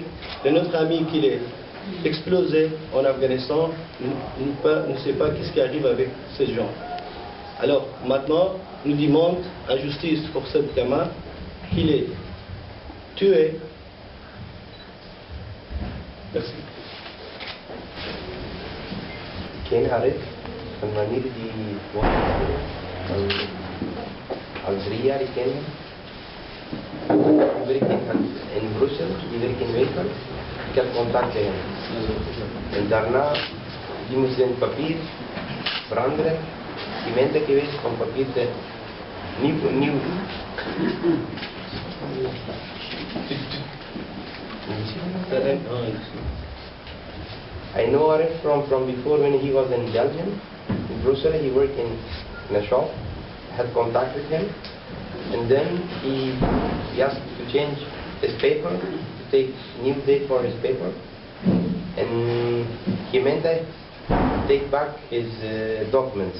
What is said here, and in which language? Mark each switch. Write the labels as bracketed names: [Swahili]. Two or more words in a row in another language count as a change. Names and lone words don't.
[French] Et notre ami qui est explosé en Afghanistan ne sait pas ce qui arrive avec ces gens. Alors maintenant, nous demandons la justice pour ce gamin qu'il est tué. Merci. [Dutch] ken Arif van wanneer die woont al 3 jaar ik ken hem. Die werkt in Brussel, die werkt in winkel. Ik heb contact met hem. En daarna, die moest zijn papier veranderen. Gemeente geweest om papier te nieuw. [English] I know Arif from before when he was in Belgium, in Brussels. He worked in a shop. I had contact with him, and then he asked to change his paper, to take new date for his paper, and he meant to take back his documents.